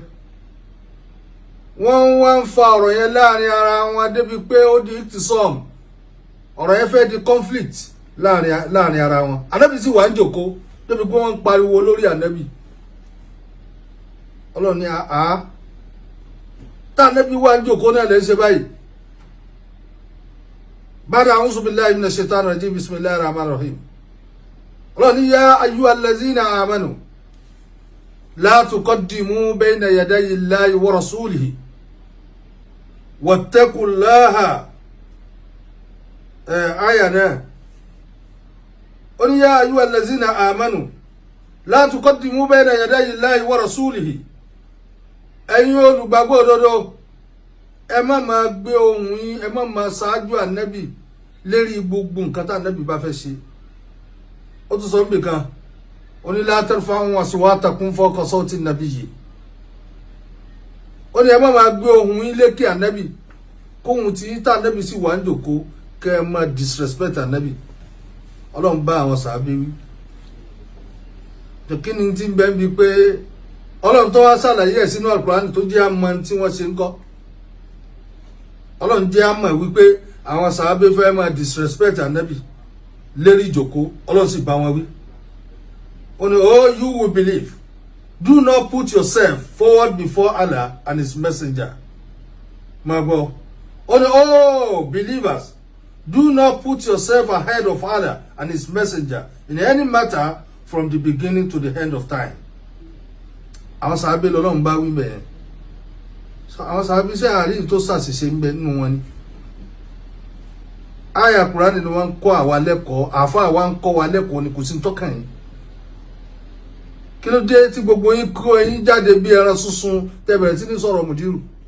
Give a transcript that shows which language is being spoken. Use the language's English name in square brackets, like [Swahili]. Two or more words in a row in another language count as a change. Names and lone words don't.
[Yoruba] wọ́n wá ń fa ọ̀rọ̀ yẹn láàrin ara wọn débi pé ó di ìtìsọ́m, ọ̀rọ̀ yẹn fẹ́ di conflict láàrin ara wọn. ànábì sì wà ń jòkó débi pé wọ́n ń pariwo lórí ànábì. Ọlọ́run ní àá tá ànábì wà ń jòkó náà lè ṣe báyìí. [Arabic] بعد أعوذ بالله من الشيطان الرجيم بسم الله الرحمن الرحيم. [Yoruba] Ọlọ́run ní [Arabic] يا أيها الذين آمنوا لا تقدموا بين يدي الله ورسوله واتقوا الله. [Yoruba] àyà náà ó ní [Arabic] يا أيها الذين آمنوا لا تقدموا بين يدي الله ورسوله. [Yoruba] ẹ̀yin olùgbàgbọ́ òdodo, ẹ má máa gbé ohùn yín, ẹ má máa ṣáájú ànábì lérí gbogbo nǹkan tá ànábì bá fẹ́ ṣe. ó tún sọ níbi kan, ó ní [Arabic] لا ترفعوا أصواتكم فوق صوت النبي. [Yoruba] ó ní ẹ má máa gbé ohùn yín lékè ànábì, kóhùn tí tá ànábì sì wà ń jòkó kẹ́ ẹ má disrespect ànábì. Ọlọ́run bá àwọn sàábé wí. kí ni tí ń bẹ́ ń bi pé Ọlọ́run tó wá ṣàlàyé ẹ̀ sínú Al-Qur'an tó jẹ́ àmọ́ tí wọ́n ṣe ń kọ́. Ọlọ́run jẹ́ á mọ̀ wípé àwọn sàábé fẹ́ máa disrespect Ànábì lérí ìjókòó Ọlọ́run sì bá wọn wí. Ó ní [English] oh you will believe, do not put yourself forward before Allah and his messenger. [Yoruba] Máa gbọ́. Ó ní [English] oh believers, do not put yourself ahead of Allah and his messenger in any matter from the beginning to the end of time. [Yoruba] Àwọn sàábé l'Ọlọ́run bá wí bẹ́ẹ̀. Àwọn sàábé ṣe àárín tó ṣàṣìṣe ń bẹ nínú wọn ni. Àyá Kùránì ni wọ́n ń kọ́ àwa lẹ́kọ̀ọ́, àáfàá wa ń kọ́ wa lẹ́kọ̀ọ́ ni kò sí tọ́kàn yín. Kí ló dé tí gbogbo yín kó ẹ̀yin jáde bí ẹran sunsun tẹ́ bẹ̀rẹ̀ sí ní sọ̀rọ̀ Mudiru?